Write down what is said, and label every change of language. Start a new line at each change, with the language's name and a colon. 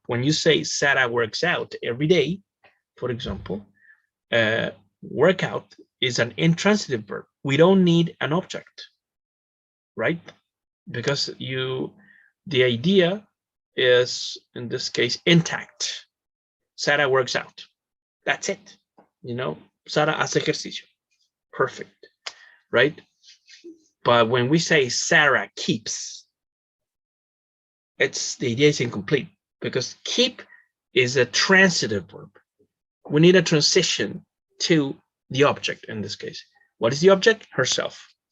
English: When you say Sarah works out every day, for example, work out is an intransitive verb. We don't need an object, right? Because the idea is, in this case, intact. Sarah works out. That's it. You know,
Spanish: Sarah hace ejercicio.
English: Perfect, right? But when we say Sarah keeps, the idea is incomplete because keep is a transitive verb. we need a transition to the object in this case. What is the object? Herself.